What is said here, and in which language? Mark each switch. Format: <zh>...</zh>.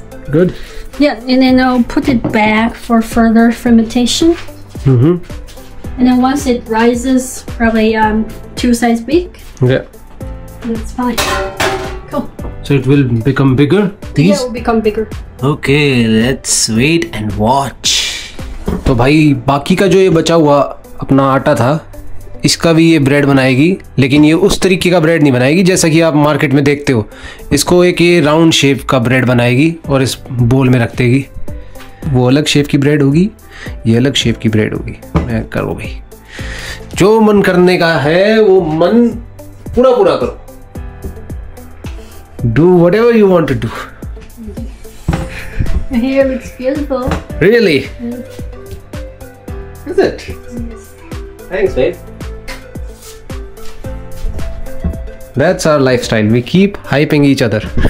<en>Good. Yeah, and then I'll put it back for further fermentation. Mm-hmm. And then once it rises, probably 2 size big, Yeah. that's fine. Cool. So it will become bigger. Yeah, These. it will become bigger. Okay, let's wait and watch.</en> <hi>तो भाई बाकी का जो ये बचा हुआ अपना आटा था इसका भी ये ब्रेड बनाएगी, लेकिन ये उस तरीके का ब्रेड नहीं बनाएगी जैसा कि आप मार्केट में देखते हो। इसको एक ये राउंड शेप का ब्रेड बनाएगी और इस बोल में रख देगी। वो अलग शेप की ब्रेड होगी, ये अलग शेप की ब्रेड होगी। मैं करो भाई, जो मन करने का है वो मन पूरा पूरा करो।</hi> <en>Do whatever you want to do. My hair looks beautiful. Really? Is it? Yes. Thanks, babe. That's our lifestyle. We keep hyping each other.</en>